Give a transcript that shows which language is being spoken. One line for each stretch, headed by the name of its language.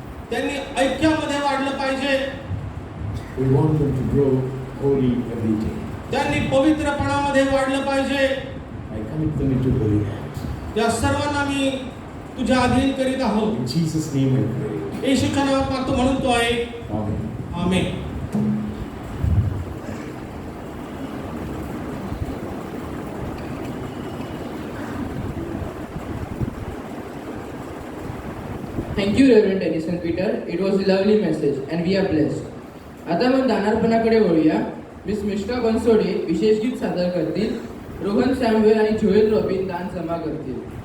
Marathi: त्यांनी ऐक्यामध्ये वाढलं पाहिजे.
English: We want them to grow holy every day.
Marathi: त्यांनी पवित्रपणामध्ये वाढलं पाहिजे.
English: I commit them into holy hands.
Marathi: या सर्वांना मी तुझ्या अधीन करीत आहोत.
English: In Jesus' name I pray.
Marathi: येशूच्या नावात मागतो म्हणून तो आहे.
English: Amen.
Marathi: Amen.
English: Thank you, Reverend Edison Peter. It was a lovely message and we are blessed.
Marathi: आता मग दानार्पणाकडे वळूया. मिस मिष्का बनसोडे विशेष गीत सादर करतील. रोहन सॅम्युएल आणि जोएल रॉबिन दान जमा करतील.